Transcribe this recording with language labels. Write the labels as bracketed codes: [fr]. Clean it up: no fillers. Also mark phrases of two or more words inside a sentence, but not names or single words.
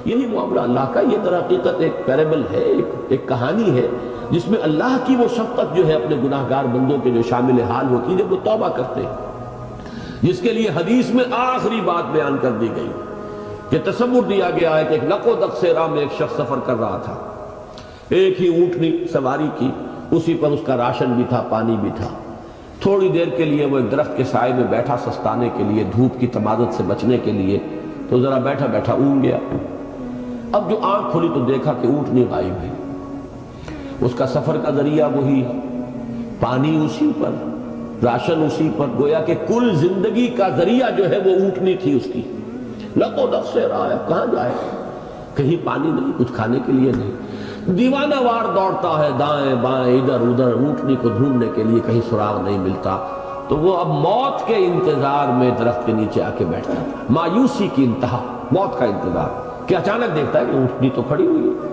[ur] یہی معاملہ اللہ کا، یہ در حقیقت ایک پیرابل ہے، ایک کہانی ہے جس میں اللہ کی وہ شفقت جو ہے اپنے گناہگار بندوں کے جو شامل حال ہوتی ہے جب وہ توبہ کرتے ہیں، جس کے لیے حدیث میں آخری بات بیان کر دی گئی کہ تصور دیا گیا ہے کہ ایک نق و دق سے راہ میں ایک شخص سفر کر رہا تھا، ایک ہی اونٹنی سواری کی، اسی پر اس کا راشن بھی تھا، پانی بھی تھا۔ تھوڑی دیر کے لیے وہ ایک درخت کے سائے میں بیٹھا سستانے کے لیے، دھوپ کی تمازت سے بچنے کے لیے، تو ذرا بیٹھا بیٹھا اونگ گیا۔ اب جو آنکھ کھلی تو دیکھا کہ اونٹنی غائب ہے، اس کا سفر کا ذریعہ وہی، پانی اسی پر، راشن اسی پر، گویا کہ کل زندگی کا ذریعہ جو ہے وہ اونٹنی تھی اس کی۔ لق و دق سے رہا ہے، کہاں جائے؟ کہیں پانی نہیں، کچھ کھانے کے لیے نہیں، دیوانہ وار دوڑتا ہے دائیں بائیں ادھر ادھر اونٹنی کو ڈھونڈنے کے لیے، کہیں سراغ نہیں ملتا۔ تو وہ اب موت کے انتظار میں درخت کے نیچے آ کے بیٹھتا تھا، مایوسی کی انتہا، موت کا انتظار، کہ اچانک دیکھتا ہے کہ اونٹنی تو کھڑی ہوئی ہے۔